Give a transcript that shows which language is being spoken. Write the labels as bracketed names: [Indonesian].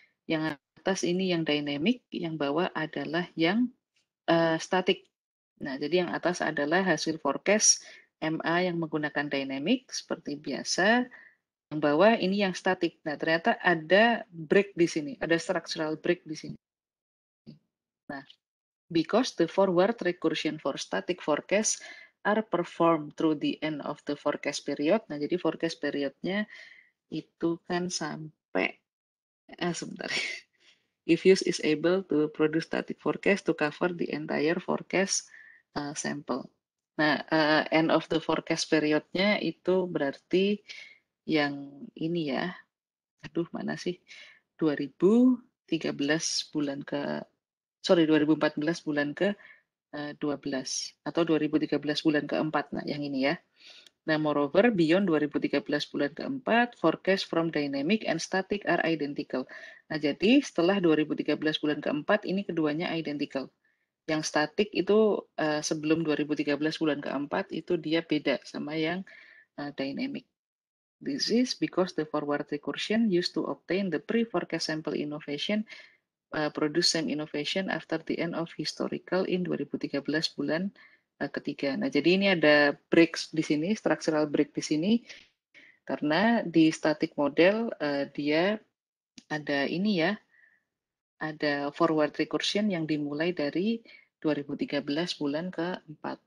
[Indonesian] Yang atas ini yang dynamic, yang bawah adalah yang static. Nah, jadi yang atas adalah hasil forecast MA yang menggunakan dynamic seperti biasa. Yang bawah ini yang static. Nah, ternyata ada break di sini, ada structural break di sini. [English] Nah, because the forward recursion for static forecast are performed through the end of the forecast period. [Indonesian] Nah, jadi forecast periodnya itu kan sampai sebentar. [English] If use is able to produce static forecast to cover the entire forecast sample. [Indonesian] Nah, end of the forecast periodnya itu berarti yang ini ya. Aduh, mana sih? 2013 bulan ke 2014 bulan ke 12 atau 2013 bulan keempat. Nah, yang ini ya. [English] Nah, moreover, beyond 2013 [Indonesian] bulan keempat, [English] forecast from dynamic and static are identical. [Indonesian] Nah, jadi setelah 2013 bulan keempat, ini keduanya identical. Yang static itu sebelum 2013 bulan keempat, itu dia beda sama yang dynamic. [English] This is because the forward recursion used to obtain the pre-forecast sample innovation produce same innovation after the end of historical in 2013 [Indonesian] bulan ketiga. Nah, jadi ini ada breaks di sini, structural break di sini, karena di static model dia ada ini ya, ada forward recursion yang dimulai dari 2013 bulan keempat.